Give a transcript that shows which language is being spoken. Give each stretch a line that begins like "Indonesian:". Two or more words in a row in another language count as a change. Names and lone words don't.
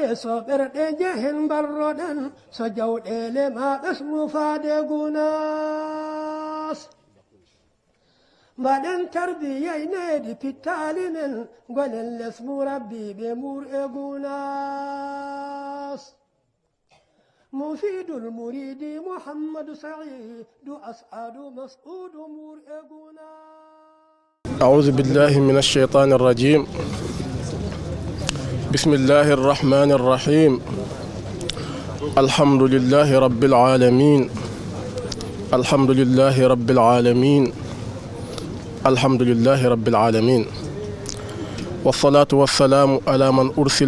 Fula: so ɓerɗe jehen barroɗen so jawɗele ma ɓesmu faade gunas mbaɗen tarbiyayneedi pittaali men gonen lesmu rabbi ɓe mur e gunas mufidul muridi mouhammadou saidou as'adu mas'udu mur e gunas
Arabic: أعوذ بالله من الشيطان الرجيم بسم الله الرحمن الرحيم الحمد لله رب العالمين الحمد لله رب العالمين الحمد لله رب العالمين والصلاة والسلام على من أرسل